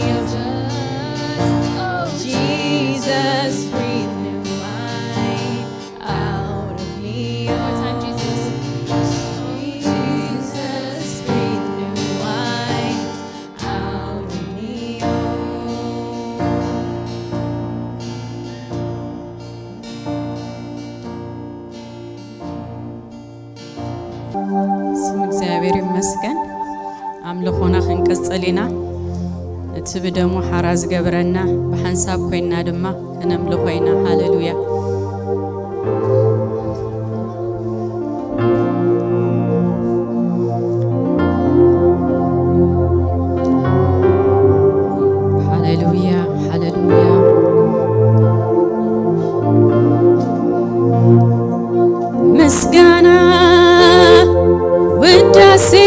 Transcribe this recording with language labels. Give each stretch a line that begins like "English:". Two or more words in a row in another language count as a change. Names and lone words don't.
English: Oh, Jesus, breathe new wine out of me. one more time, Jesus. Jesus, breathe new wine out of me.
Tigrinya: ስም እግዚአብሔር ይመስገን። አምልኾና ክንቀጽል ኢና እቲ ብደሙ ሓራ ዝገበረና ብሓንሳብ ኮይና ድማ ከነምልኾ ኢና። ሃሌሉያ ሃሌሉያ ሃሌሉያ ምስጋና ውዳሴ